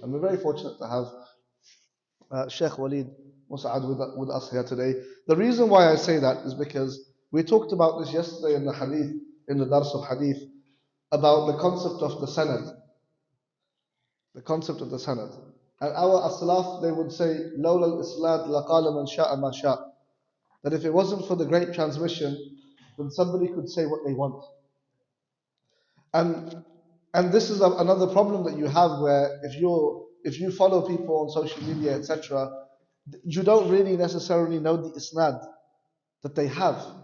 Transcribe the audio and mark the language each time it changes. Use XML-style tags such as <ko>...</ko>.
<en>And we're very fortunate to have Shaykh Walead, Mosaad with us here today. The reason why I say that is because we talked about this yesterday in the hadith, in the dars of hadith, about the concept of the sanad. The concept of the sanad. And our as-salaf, they would say,</en> <ar>لَوْلَا الْإِسْلَادِ لَقَالَ مَنْ شَاءَ مَا شَاءَ.</ar> <en>That if it wasn't for the great transmission, then somebody could say what they want. And this is another problem that you have, where if you follow people on social media, etc., you don't really necessarily know the isnad that they have.</en>